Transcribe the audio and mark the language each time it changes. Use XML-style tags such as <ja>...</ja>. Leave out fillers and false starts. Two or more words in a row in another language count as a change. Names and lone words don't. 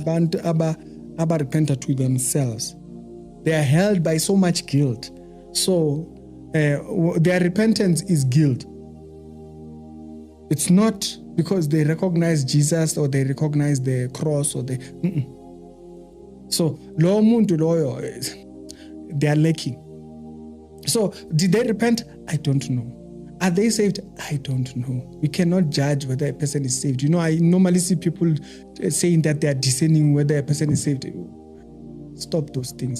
<ss>Abantu abafund</ss> <en>to themselves. They are held by so much guilt. So their repentance is guilt. It's not because they recognize Jesus or they recognize the cross or they.</en> <ss>So lo muntu loyo,</ss> <en>they are lacking. So did they repent? I don't know. Are they saved? I don't know. We cannot judge whether a person is saved. You know, I normally see people saying that they are discerning whether a person is saved. Stop those things.</en>